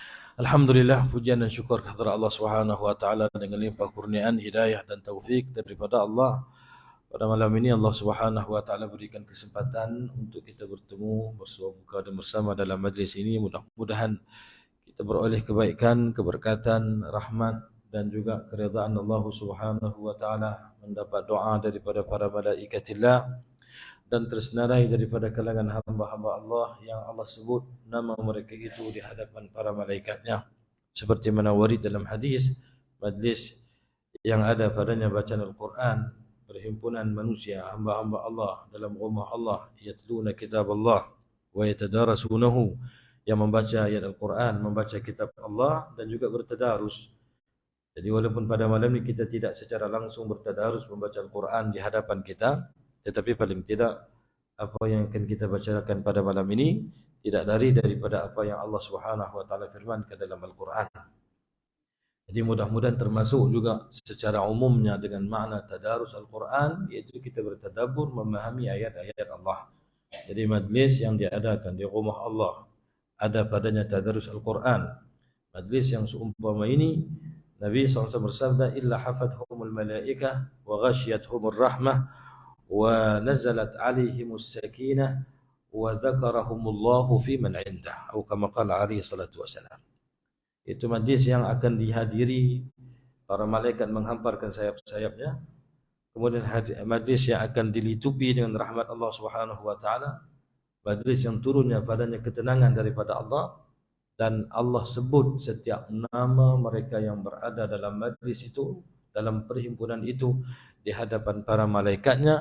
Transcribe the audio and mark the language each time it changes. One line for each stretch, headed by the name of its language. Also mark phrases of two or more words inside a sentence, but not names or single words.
Malay: Alhamdulillah, pujian dan syukur kehadirat Allah
Arabic: سبحانه وتعالى
Malay: dengan limpah kurniaan, hidayah dan taufik daripada Allah. Pada malam ini Allah
Arabic: سبحانه وتعالى
Malay: berikan kesempatan untuk kita bertemu bersua muka dan bersama dalam majlis ini. Mudah-mudahan kita beroleh kebaikan, keberkatan, rahmat dan juga keridaan Allah
Arabic: سبحانه وتعالى,
Malay: mendapat doa daripada para malaikatillah dan tersenarai daripada kalangan hamba-hamba Allah yang Allah sebut nama mereka itu di hadapan para malaikatnya, seperti mana warid dalam hadis, majlis yang ada padanya bacaan Al-Quran, perhimpunan manusia hamba-hamba Allah dalam rumah Allah,
Arabic: يتلون كتاب الله ويتدارسونه,
Malay: yang membaca ayat Al-Quran, membaca
Arabic: كتاب الله
Malay: dan juga bertadarus. Jadi walaupun pada malam ini kita tidak secara langsung bertadarus membaca Al-Quran di hadapan kita, tetapi paling tidak apa yang akan kita bacakan pada malam ini tidak lari daripada apa yang Allah
Arabic: سبحانه وتعالى
Malay: firmankan dalam Al-Quran. Jadi mudah-mudahan termasuk juga secara umumnya dengan makna tadarus Al-Quran, iaitu kita bertadabbur memahami ayat-ayat Allah. Jadi majlis yang diadakan di rumah Allah ada padanya tadarus Al-Quran. Majlis yang seumpama ini, Nabi SAW bersabda,
Arabic: إلا حفتهم الملائكة وغشيتهم الرحمة ونزلت عليهم السكينة وذكرهم الله فيمن عنده, atau كما قال عليه الصلاة والسلام.
Malay: Itu majlis yang akan dihadiri para malaikat menghamparkan sayap-sayapnya, kemudian majlis yang akan dilitupi dengan rahmat Allah
Arabic: سبحانه وتعالى,
Malay: majlis yang turunnya padanya ketenangan daripada Allah, dan Allah sebut setiap nama mereka yang berada dalam majlis itu, dalam perhimpunan itu di hadapan para malaikatnya.